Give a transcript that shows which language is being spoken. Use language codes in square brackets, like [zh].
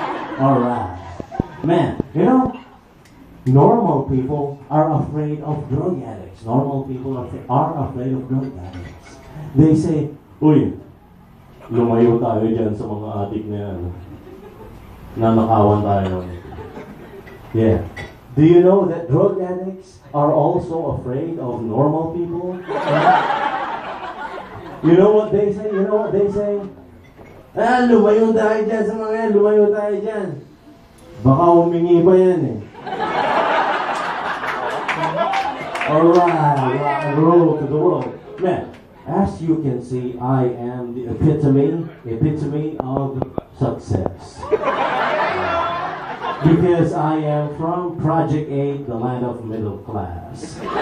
[en] Alright, man, you know, normal people are afraid of drug addicts. Normal people are afraid of drug addicts. They say, [tl] uy, lumayo tayo dyan sa mga addict na yan. Nanakawan tayo. Yeah. [en] Do you know that drug addicts are also afraid of normal people? You know what they say? You know what they say? [tl] Ah, lumayo tayo dyan sa mga yan. Lumayo tayo dyan. Baka humingi pa yan eh. [en] Alright, rock and roll to the world. Man, as you can see, I am the epitome of success. Because I am from Project 8, the land of middle class.